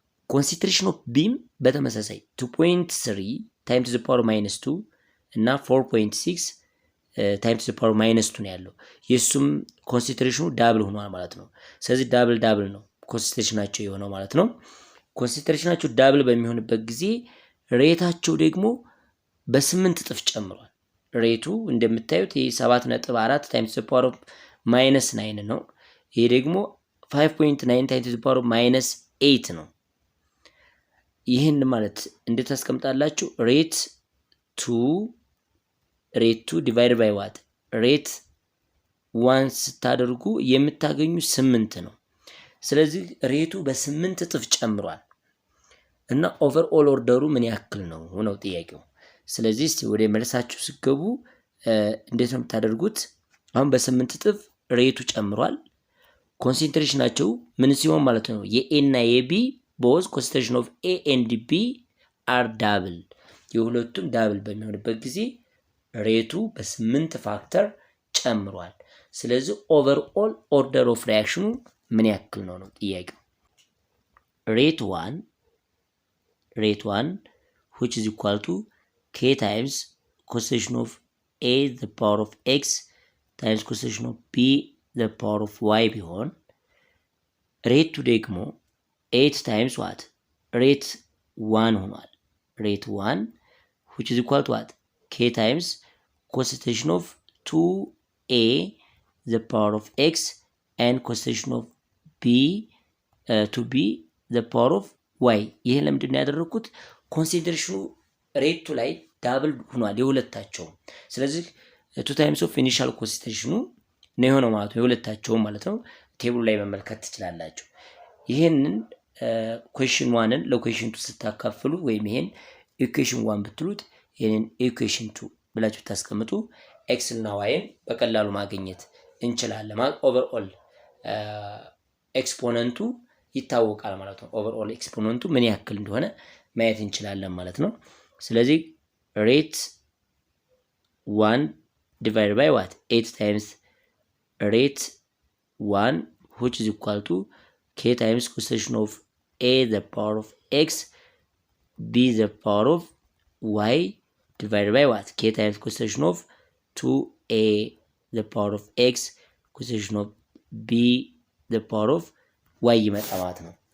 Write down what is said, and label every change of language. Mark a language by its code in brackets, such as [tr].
[am] ኮንሰንትሬሽን ኦፍ B በተመሳሳይ [en] 2.3 times to the power minus 2 [am] እና [en] 4.6 times to the power minus 2 [am] ነው ያለው። የሱም ኮንሰንትሬሽኑ ዳብል ሆኗል ማለት ነው። ስለዚህ ዳብል ነው ኮንሰንትሬሽናቸው የሆነው ማለት ነው። ኮንሰንትሬሽናቸው ዳብል በሚሆንበት ጊዜ ሬታቸው ደግሞ በ8 እጥፍ ጨምሯል። ሬቱ እንደምታዩት ይሄ [en] 7.4 times to the power minus 9 [am] ነው። ይሄ ደግሞ [en] 5.9 times to the power minus 8 [am] ነው። ይህን ማለት እንዴት ታስቀምጣላችሁ? [en] ሬት 2 divided by what? [am] ሬት 1 ስታደርጉ የምታገኙ 8 ነው። ስለዚህ ሬቱ በ8 እጥፍ ጨምሯል እና ኦቨርኦል ኦርደሩ ምን ያክል ነው ነው ጥያቄው። ስለዚህ እስቲ ወደ መልሳችሁ ስገቡ እንዴት ነው የምታደርጉት? አሁን በ8 እጥፍ ሬቱ ጨምሯል። ኮንሰንትሬሽናቸው ምን ሲሆን ማለት ነው? የኤ እና የቢ ቦዝ ኮንሰንትሬሽን ኦፍ ኤ ኤንድ ቢ አር ዳብል የሁለቱም ዳብል በሚሆንበት ጊዜ ሬቱ በ8 ፋክተር ጨምሯል። ስለዚህ ኦቨርኦል ኦርደር ኦፍ ሪአክሽኑ ምን ያክል ነው ነው ጥያቄው። ሬት [en] 1 which is equal to k times concentration of A the power of x times concentration of B the power of y [am] ቢሆን [en] ሬት 2 ደግሞ 8 times what? ሬት 1 [am] ሆኗል። [en] ሬት 1 which is equal to what? k times concentration of 2A the power of x and concentration of B to B the power of y [am] ይሄን ለምንድን ነው ያደረኩት? ኮንሰንትሬሽኑ ሬቱ ላይ ዳብል ሆኗል የሁለታቸው። ስለዚህ [en] 2 times of initial concentration [am] ነው የሆነው ማለት ነው የሁለታቸው ማለት ነው። ቴብሉ ላይ መመልከት ትችላላችሁ። ይሄንን question 1ን ለquestion 2 ስታካፍሉ ወይም ይሄን equation 1 ብትሉት ይሄንን equation 2 ብላችሁ ታስቀምጡ x እና y በቀላሉ ማግኘት እንችላለን ማለት ኦቨርኦል ኤክስፖነንቱ ይታወቃል ማለት ነው። ኦቨርኦል ኤክስፖነንቱ ምን ያክል እንደሆነ ማየት እንችላለን ማለት ነው። ስለዚህ ሬት 1 [en] divided by what? 8 times ሬት 1 which is equal to k times concentration of A the power of x B the power of y divided by what? K times concentration of 2A the power of x concentration of B the power of y [am] ይመጣ ማለት ነው።